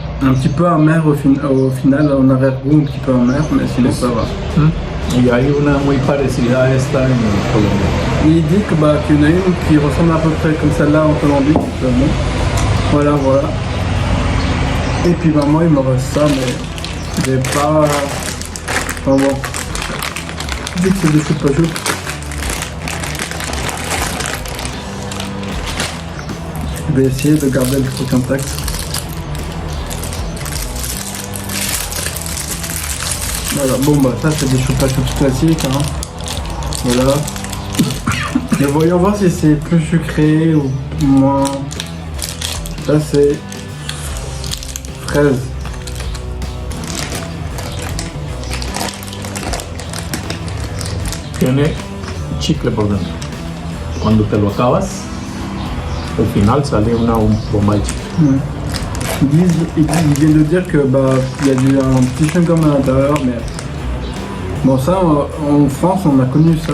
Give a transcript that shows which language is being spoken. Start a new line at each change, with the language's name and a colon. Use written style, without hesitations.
French: Un petit peu amer au final, en arrière-goût, un petit peu amer, mais sinon ça va.
Spanish: Y hay una muy parecida a esta en Colombia.
French: Il dit que, qu'il y en a une qui ressemble à peu près comme celle-là en Colombie. Donc, bon. Voilà, voilà. Et puis moi, il me reste ça, mais j'ai pas... Enfin bon. Vu que c'est des choupa choups. Je vais essayer de garder le truc intact. Voilà, bon ça c'est des choupa choups classiques, hein. Voilà. Et voyons voir si c'est plus sucré ou moins. Ça c'est fraise.
Spanish: Tiene chicle por dentro. Cuando te lo acabas, al final sale una bomba de chicle.
French: Ils viennent de dire que il y a un petit chewing-gum à l'intérieur, mais bon ça en France on a connu ça.